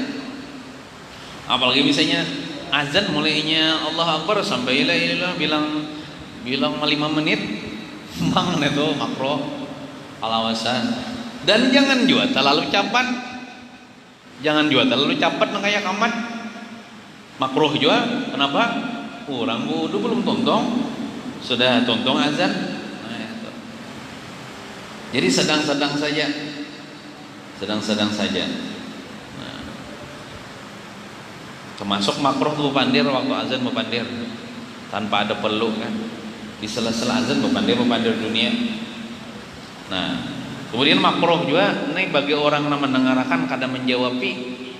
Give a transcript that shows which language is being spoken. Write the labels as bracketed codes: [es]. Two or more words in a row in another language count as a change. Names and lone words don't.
[bjn] Apalagi misalnya azan mulainya Allah Akbar sampai [ar] la ilaha [bjn] bilang 5 menit, bang itu makruh alawasan. Dan jangan juga terlalu cepat nang kayak amat. [id] Makruh juga. Kenapa? [bjn] Orang wudu belum tontong, sudah tontong azan. [id] Nah, itu. Jadi sedang-sedang saja. [bjn] Nah, termasuk makruh bepandir waktu azan, bepandir tanpa ada perlu kan. Di sela-sela azan bepandir dunia. Nah, kemudian makruh juga ini bagi orang yang mendengarkan kada menjawabi.